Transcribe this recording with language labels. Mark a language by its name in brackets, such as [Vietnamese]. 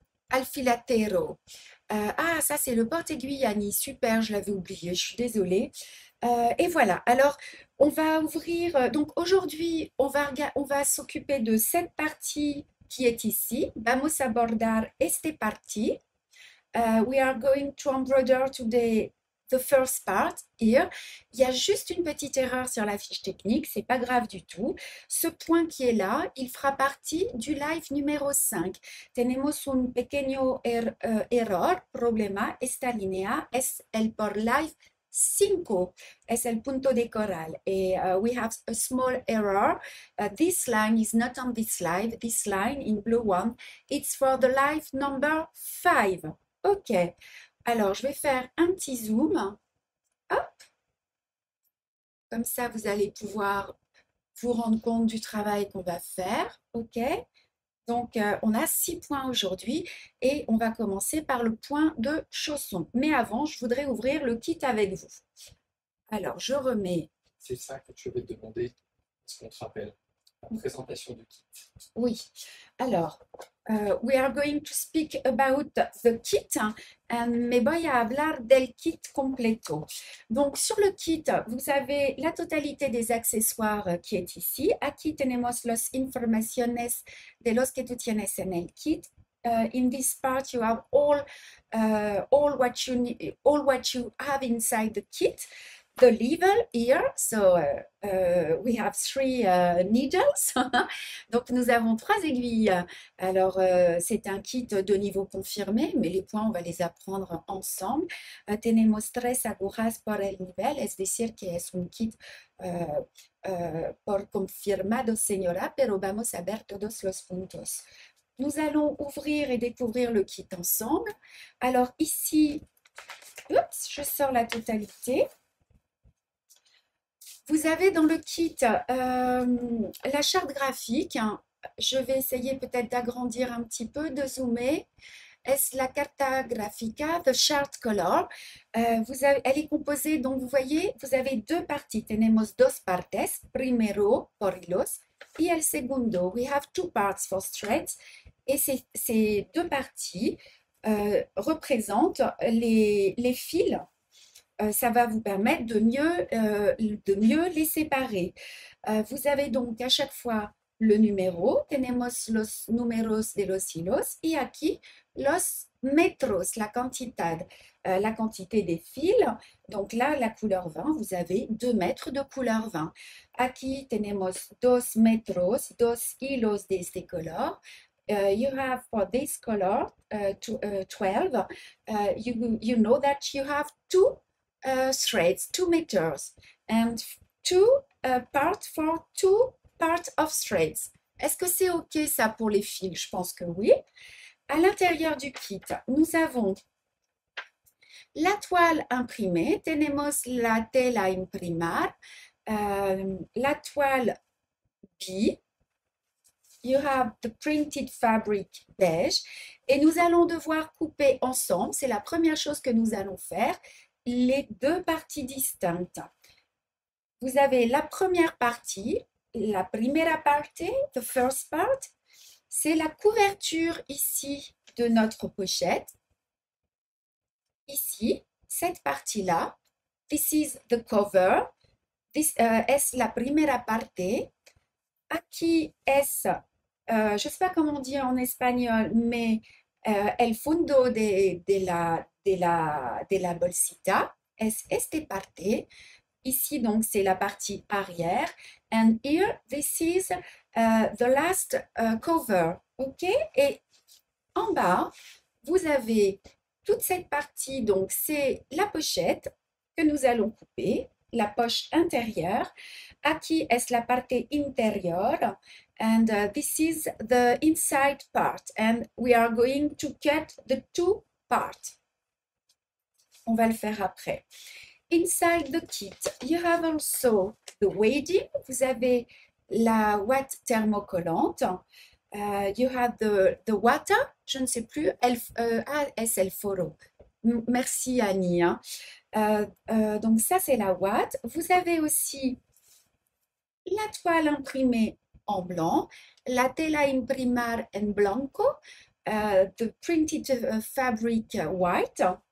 [French] Alfilatero. Ça c'est le porte-aiguille, Annie. Super, je l'avais oublié, je suis désolée. Et voilà, alors on va ouvrir, donc aujourd'hui on va s'occuper de cette partie qui est ici. [Spanish] Vamos a bordar este parti. [English] We are going to embroider today the first part here. [French] Il y a juste une petite erreur sur la fiche technique, c'est pas grave du tout. Ce point qui est là, il fera partie du live numéro 5. [Spanish] Tenemos un pequeño error, problema, esta línea es el por live 5, es el punto de coral. [English] We have a small error. This line is not on this live. This line in blue one, it's for the live number 5. [French] Ok, alors je vais faire un petit zoom. Hop, comme ça vous allez pouvoir vous rendre compte du travail qu'on va faire. Ok, donc on a 6 points aujourd'hui et on va commencer par le point de chaussons. Mais avant, je voudrais ouvrir le kit avec vous. Alors je remets. C'est ça que je vais te demander, est-ce qu'on te rappelle la présentation du kit? Oui, alors, [English] we are going to speak about the kit, [Spanish] me voy a hablar del kit completo. [French] Donc, sur le kit, vous avez la totalité des accessoires qui est ici. [Spanish] Aquí tenemos las informaciones de los que tú tienes en el kit. [English] In this part, you have all what you have inside the kit. The level here, so we have 3 needles. [French] Donc nous avons 3 aiguilles. Alors c'est un kit de niveau confirmé, mais les points on va les apprendre ensemble. [Spanish] Tenemos 3 agujas por el nivel, es decir que es un kit por confirmado, señora, pero vamos a ver todos los puntos. [French] Nous allons ouvrir et découvrir le kit ensemble. Alors ici, oups, je sors la totalité. Vous avez dans le kit la charte graphique, hein, je vais essayer peut-être d'agrandir un petit peu, de zoomer. [Spanish] Es la carta gráfica, [English] the chart color. [French] Elle est composée, donc vous voyez, vous avez deux parties. [Spanish] Tenemos dos partes. Primero, por hilos, y el segundo. [English] We have two parts for threads. [French] Et ces deux parties représentent les fils. Ça va vous permettre de mieux les séparer. Vous avez donc à chaque fois le numéro, [Spanish] tenemos los números de los hilos, y aquí los metros, [French] la quantité des fils. Donc là, la couleur 20, vous avez 2 mètres de couleur 20. [Spanish] Aquí tenemos 2 metros, 2 hilos de este color. [English] You have for this color 12, you know that you have two threads, 2 meters, and two parts for two parts of threads. [French] Est-ce que c'est OK ça pour les fils? Je pense que oui. À l'intérieur du kit, nous avons la toile imprimée, [Spanish] tenemos la tela a imprimar, [French] la toile B, [English] you have the printed fabric beige, [French] et nous allons devoir couper ensemble, c'est la première chose que nous allons faire, les deux parties distinctes. Vous avez la première partie, [Spanish] la primera parte, [English] the first part, [French] c'est la couverture ici de notre pochette. Ici, cette partie-là, [English] this is the cover, this [Spanish] es la primera parte. Aquí es, [French] je ne sais pas comment dire en espagnol, mais [Spanish] el fondo de la bolsita es este parte. [French] Ici, donc, c'est la partie arrière. [English] And here, this is the last cover. OK? [French] Et en bas, vous avez toute cette partie. Donc, c'est la pochette que nous allons couper, la poche intérieure. [Spanish] Aquí es la parte interior. [English] And this is the inside part. And we are going to cut the two parts. [French] On va le faire après. [English] Inside the kit, you have also the wading. [French] Vous avez la ouate thermocollante. [English] You have the water. [French] Je ne sais plus. [Spanish] Es el foro. [French] Merci Annie. Hein. Donc ça c'est la ouate. Vous avez aussi la toile imprimée en blanc. [Spanish] La tela imprimar en blanco. [English] The printed fabric white.